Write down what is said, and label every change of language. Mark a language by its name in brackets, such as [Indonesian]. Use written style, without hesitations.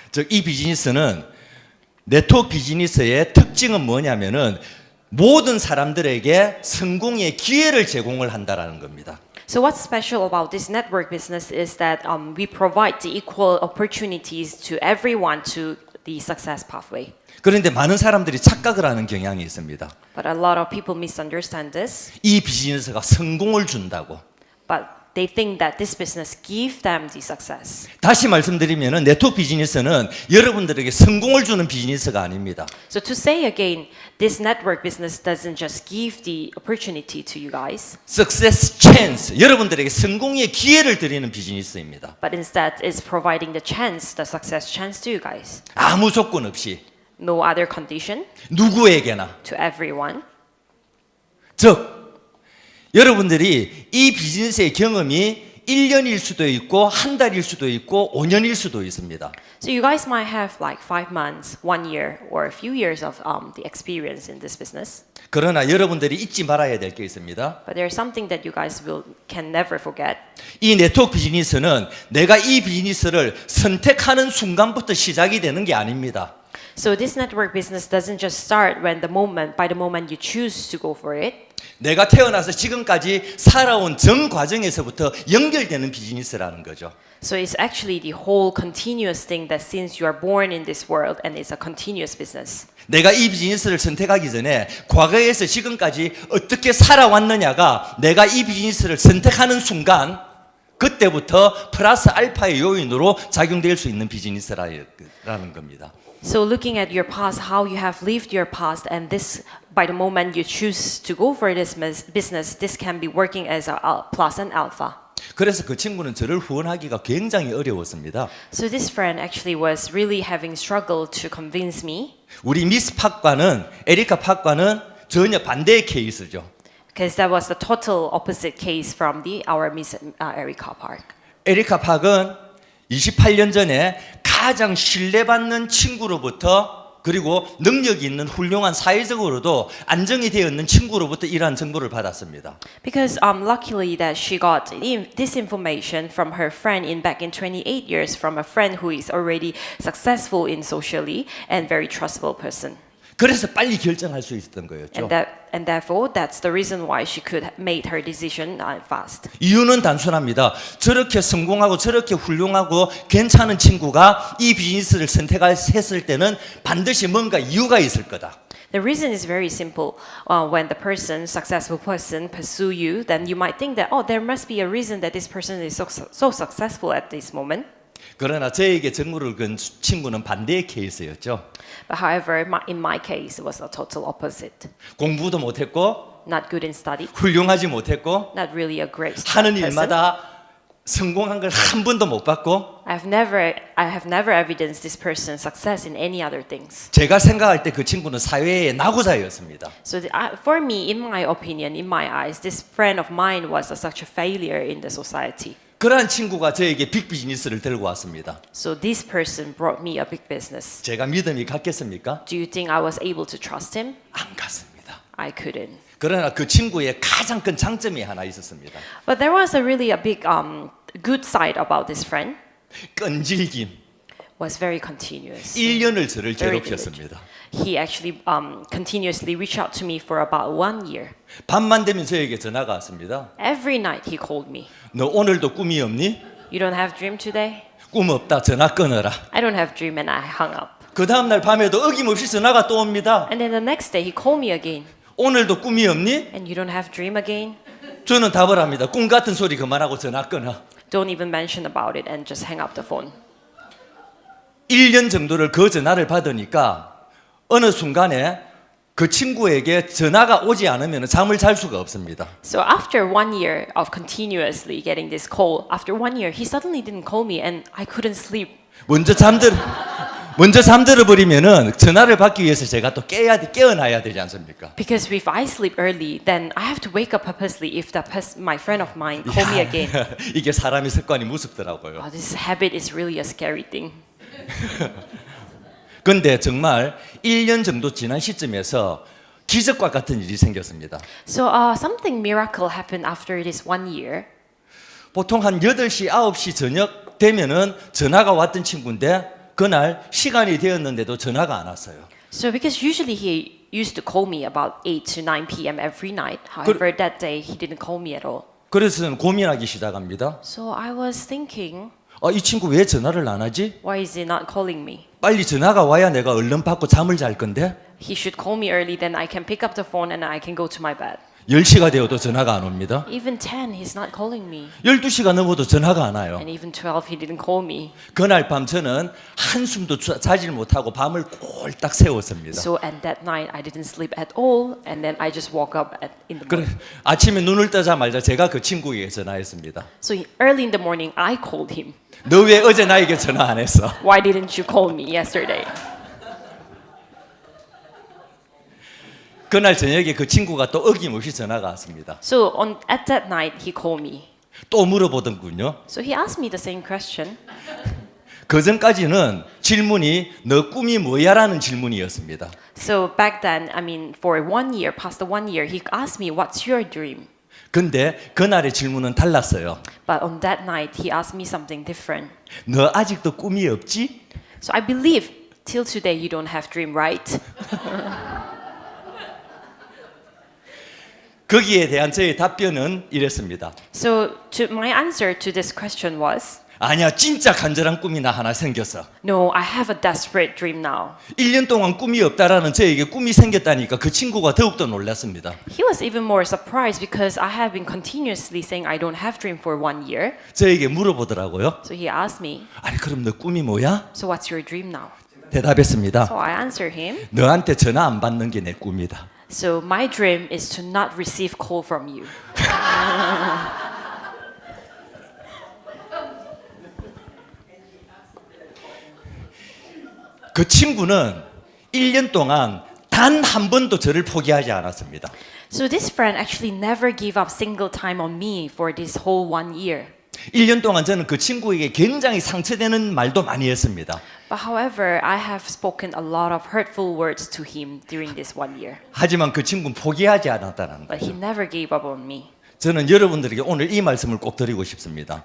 [Korean] 즉 이 비즈니스는 네트워크 비즈니스의 특징은 뭐냐면은 모든 사람들에게 성공의 기회를 제공을 한다라는 겁니다. [English] So what's special about this network business is that we provide the equal opportunities to everyone to the success pathway. [Korean] 그런데 많은 사람들이 착각을 하는 경향이 있습니다. [English] But a lot of people misunderstand this. [Korean] 이 비즈니스가 성공을 준다고. [English] But they think that this business gives them the success. [Korean] 다시 말씀드리면은 네트워크 비즈니스는 여러분들에게 성공을 주는 비즈니스가 아닙니다. [English] So to say again, this network business doesn't just give the opportunity to you guys, Success chance, [Korean] 여러분들에게 성공의 기회를 드리는 비즈니스입니다. [English] but instead is providing the chance, the success chance to you guys. [Korean] 아무 조건 없이 [English] No other condition, [Korean] 누구에게나. [English] to everyone. [Korean] 즉 여러분들이 이 비즈니스의 경험이 1년일 수도 있고 한 달일 수도 있고 5년일 수도 있습니다. [English] So you guys might have like 5 months, 1 year, or a few years of the experience in this business. [Korean] 그러나 여러분들이 잊지 말아야 될 게 있습니다. [English] But there's something that you guys can never forget. [Korean] 이 네트워크 비즈니스는 내가 이 비즈니스를 선택하는 순간부터 시작이 되는 게 아닙니다. [English] So this network business doesn't just start by the moment you choose to go for it. [Korean] 내가 태어나서 지금까지 살아온 전 과정에서부터 연결되는 비즈니스라는 거죠. [English] So it's actually the whole continuous thing that since you are born in this world, and it's a continuous business. [Korean] 내가 이 비즈니스를 선택하기 전에 과거에서 지금까지 어떻게 살아왔느냐가 내가 이 비즈니스를 선택하는 순간 그때부터 플러스 알파의 요인으로 작용될 수 있는 비즈니스라는 겁니다. [English] So looking at your past, how you have lived your past, and this, by the moment you choose to go for this business, this can be working as a plus and alpha. [Korean] 그래서 그 친구는 저를 후원하기가 굉장히 어려웠습니다. [English] So this friend actually was really having struggle to convince me. [Korean] 우리 미스 팍과는 에리카 팍과는 전혀 반대의 케이스죠. [English] Because that was the total opposite case from our Miss Erica Park. [Korean] 에리카 팍은 28년 전에 가장 신뢰받는 친구로부터 그리고 능력이 있는 훌륭한 사회적으로도 안정이 되어 있는 친구로부터 이러한 정보를 받았습니다. [English] Because luckily that she got this information from her friend back in 28 years from a friend who is already successful in socially and very trustable person. [Korean] 그래서 빨리 결정할 수 있었던 거였죠. [English] And therefore that's the reason why she could make her decision fast. [Korean] 이유는 단순합니다. 저렇게 성공하고 저렇게 훌륭하고 괜찮은 친구가 이 비즈니스를 선택했을 때는 반드시 뭔가 이유가 있을 거다. [English] The reason is very simple. When the successful person pursue you, then you might think that there must be a reason that this person is so successful at this moment. [Korean] 그러나 저에게 정보를 건 친구는 반대의 케이스였죠. [English] But however, in my case, it was a total opposite. [Korean] 공부도 못했고 [English] Not good in study, [Korean] 훌륭하지 못했고 [English] not really a great [Korean] 하는 [English] person. [Korean] 일마다 성공한 걸 한 번도 못 봤고 [English] I have never evidenced this person's success in any other things. [Korean] 제가 생각할 때 그 친구는 사회의 낙오자였습니다. [English] So for me, in my opinion, in my eyes, this friend of mine was such a failure in the society. [Korean] 그러한 친구가 저에게 빅 비즈니스를 들고 왔습니다. [English] So this person brought me a big business. [Korean] 제가 믿음이 갔겠습니까? [English] Do you think I was able to trust him? [Korean] 안 갔습니다. [English] I couldn't. [Korean] 그러나 그 친구의 가장 큰 장점이 하나 있었습니다. [English] But there was a big good side about this friend. [Korean] 끈질김. [English] Was very continuous. [Korean] 1년을 저를 [English] Very [Korean] 괴롭혔습니다. [English] He actually continuously reached out to me for about 1 year. [Korean] 밤만 되면 저에게 전화가 왔습니다. [English] Every night he called me. [Korean] 너 오늘도 꿈이 없니? [English] You don't have dream today? [Korean] 꿈 없다. 전화 끊어라. [English] I don't have dream, and I hung up. [Korean] 그 다음날 밤에도 어김없이 전화가 또 옵니다. [English] And then the next day he called me again. [Korean] 오늘도 꿈이 없니? [English] And you don't have dream again? [Korean] 저는 답을 합니다. 꿈 같은 소리 그만하고 전화 끊어. [English] Don't even mention about it and just hang up the phone. [Korean] 1년 정도를 그 전화를 받으니까 어느 순간에 그 친구에게 전화가 오지 않으면 잠을 잘 수가 없습니다. [English] So after 1 year of continuously getting this call, after 1 year he suddenly didn't call me and I couldn't sleep. [Korean] 먼저 잠들어 버리면은 전화를 받기 위해서 제가 또 깨어나야 되지 않습니까? [English] Because if I sleep early, then I have to wake up purposely if my friend of mine call me again. [Korean] 이게 사람의 습관이 무섭더라고요. [English] This habit is really a scary thing. [Korean] 근데 정말 1년 정도 지난 시점에서 기적과 같은 일이 생겼습니다. [English] So something miracle happened after this 1 year. [Korean] 보통 한 8시, 9시 저녁 되면은 전화가 왔던 친구인데 그날 시간이 되었는데도 전화가 안 왔어요. [English] So because usually he used to call me about 8 to 9 p.m. every night. However, that day he didn't call me at all. [Korean] 그래서 저는 고민하기 시작합니다. [English] So I was thinking, [Korean] 이 친구 왜 전화를 안 하지? [English] why is he not calling me? [Korean] 빨리 전화가 와야 내가 얼른 받고 잠을 잘 건데 [English] He should call me early, then I can pick up the phone and I can go to my bed. [Korean] 10시가 되어도 전화가 안 옵니다. [English] Even 10, he's not calling me. [Korean] 12시가 넘어도 전화가 안 와요. [English] And even 12, he didn't call me. [Korean] 그날 밤 저는 한숨도 자질 못하고 밤을 꼴딱 새웠습니다. [English] So at that night, I didn't sleep at all, and then I just woke up in the [Korean] 그래 [English] morning. [Korean] 아침에 눈을 뜨자마자 제가 그 친구에게 전화했습니다. [English] So early in the morning, I called him. [Korean] 너 왜 어제 나에게 전화 안 했어? [English] Why didn't you call me yesterday? [Korean] 그날 저녁에 그 친구가 또 어김없이 전화가 왔습니다. [English] So at that night, he called me. [Korean] 또 물어보던군요. [English] So he asked me the same question. [Korean] 그 전까지는 질문이 너 꿈이 뭐야라는 질문이었습니다. [English] So back then, for 1 year, past the 1 year, he asked me, "What's your dream?" [Korean] 근데 그날의 질문은 달랐어요. [English] But on that night, he asked me something different. [Korean] 너 아직도 꿈이 없지? [English] So I believe till today you don't have dream, right? [Korean] 거기에 대한 저의 답변은 이랬습니다. [English] So my answer to this question was, [Korean] 아니야, 진짜 간절한 꿈이 나 하나 생겼어. [English] no, I have a desperate dream now. [Korean] 1년 동안 꿈이 없다라는 저에게 꿈이 생겼다니까 그 친구가 더욱더 놀랐습니다. [English] He was even more surprised because I have been continuously saying I don't have dream for 1 year. [Korean] 저에게 물어보더라고요. [English] So he asked me, [Korean] 아니 그럼 너 꿈이 뭐야? [English] so what's your dream now? [Korean] 대답했습니다. [English] So I answered him, [Korean] 너한테 전화 안 받는 게 내 꿈이다. [English] so my dream is to not receive call from you. [Korean] 그 친구는 1년 동안 단 한 번도 저를 포기하지 않았습니다. [English] So this friend actually never gave up single time on me for this whole 1 year. [Korean] 1년 동안 저는 그 친구에게 굉장히 상처되는 말도 많이 했습니다. [English] But however, I have spoken a lot of hurtful words to him during this 1 year. [Korean] 하지만 그 친구는 포기하지 않았다는 [English] But he [Korean] 거죠. [English] never gave up on me. [Korean] 저는 여러분들에게 오늘 이 말씀을 꼭 드리고 싶습니다.